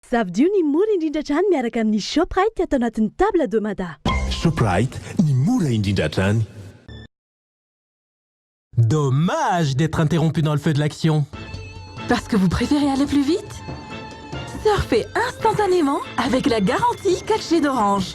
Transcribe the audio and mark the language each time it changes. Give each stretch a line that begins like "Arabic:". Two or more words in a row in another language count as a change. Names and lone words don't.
Malagasy: Zavidio ny mora indrindra trany miaraka amin'ny Shoprite atao anatin'ny table de Mada. Shoprite, ny mora indrindra trany.
French: Dommage d'être interrompu dans le feu de l'action. Parce que vous préférez aller plus vite? Surfez instantanément avec la garantie 4G d'Orange.